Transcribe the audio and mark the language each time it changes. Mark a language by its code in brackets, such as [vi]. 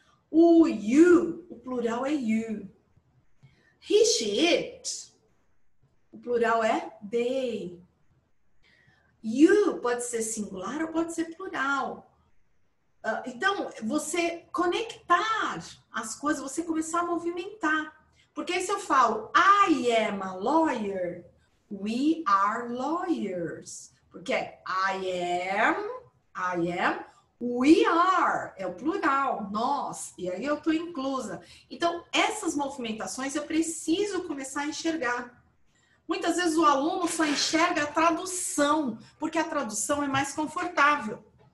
[pt] O you, o plural é you. [en] He, she, it, [pt] o plural é they. You pode ser singular ou pode ser plural. Então, você conectar as coisas, você começar a movimentar. Porque se eu falo, [en] I am a lawyer, we are lawyers. [pt] Porque [en] I am, we are, [pt] é o plural, nós. E aí eu estou inclusa. Então, essas movimentações eu preciso começar a enxergar. Muitas vezes o aluno só enxerga a tradução, porque a tradução é mais confortável.